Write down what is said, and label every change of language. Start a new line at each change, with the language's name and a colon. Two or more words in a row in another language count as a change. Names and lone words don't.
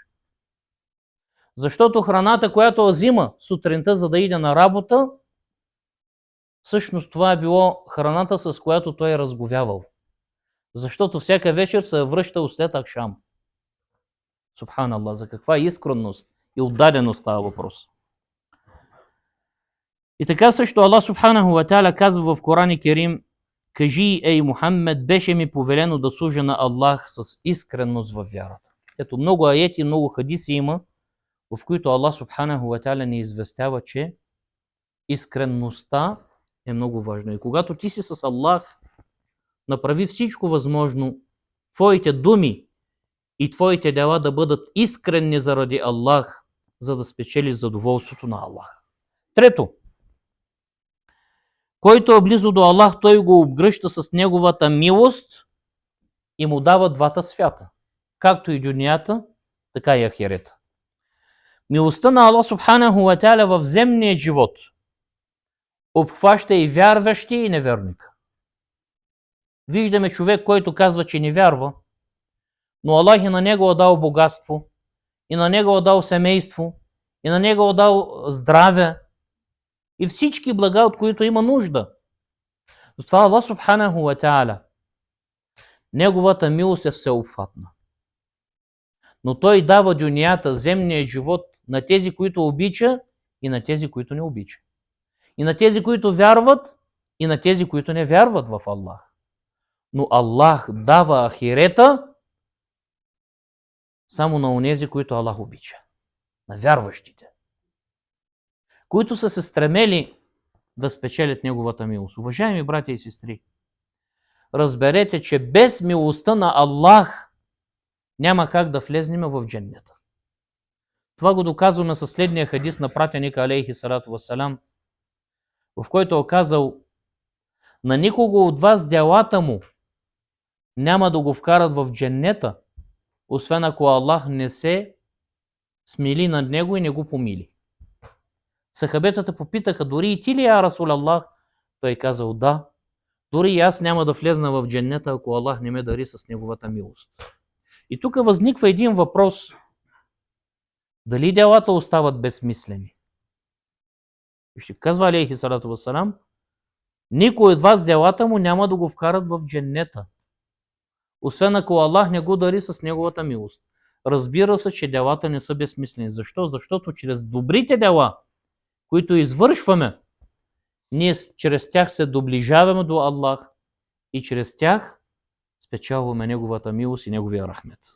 Bulgarian: Защото храната, която взима сутринта, за да иде на работа, всъщност това е било храната, с която той е разговявал. Защото всяка вечер се връща след акшам. Субханаллах, за каква искренност и отдаденост става въпрос. И така също Аллах
Arabic: سبحانه وتعالى
Bulgarian: казва в Коран Керим: кажи, ей Мухаммед, беше ми повелено да служа на Аллах с искренност във вярата. Ето много аети, много хадиси има, в които Аллах
Arabic: سبحانه وتعالى
Bulgarian: ни известява, че искренността е много важна. И когато ти си с Аллах, направи всичко възможно твоите думи и твоите дела да бъдат искренни заради Аллах, за да спечелиш задоволството на Аллах. Трето, който е близо до Аллах, той го обгръща с неговата милост и му дава двата свята, както и дунията, така и ахирета. Милостта на Аллах
Arabic: سبحانه وتعالى
Bulgarian: в земния живот обхваща и вярващи, и неверника. Виждаме човек, който казва, че не вярва, но Аллах и на него е дал богатство, и на него е дал семейство, и на него е дал здраве и всички блага, от които има нужда. Затова Аллах
Arabic: سبحانه وتعالى,
Bulgarian: неговата милост е всеобхватна. Но той дава дунията, земния живот, на тези, които обича, и на тези, които не обича. И на тези, които вярват, и на тези, които не вярват в Аллах. Но Аллах дава ахирета само на онези, които Аллах обича. На вярващите, които са се стремели да спечелят неговата милост. Уважаеми братя и сестри, разберете, че без милостта на Аллах няма как да влезнем в дженнета. Това го доказваме със следния хадис на пратеника
Arabic: عليه الصلاة والسلام,
Bulgarian: в който е казал: на никого от вас делата му няма да го вкарат в дженнета, освен ако Аллах не се смили над него и не го помили. Сахабетата попитаха: дори и ти ли,
Arabic: يا رسول الله?
Bulgarian: Той казал: да, дори и аз няма да влезна в дженнета, ако Аллах не ме дари с неговата милост. И тук възниква един въпрос: дали делата остават безсмислени? Ще казва
Arabic: عليه الصلاة والسلام:
Bulgarian: никой от вас делата му няма да го вкарат в дженнета, освен ако Аллах не го дари с неговата милост. Разбира се, че делата не са безсмислени. Защо? Защото чрез добрите дела, които извършваме, ние чрез тях се доближаваме до Аллах и чрез тях спечелваме Неговата милост и Неговия рахмет.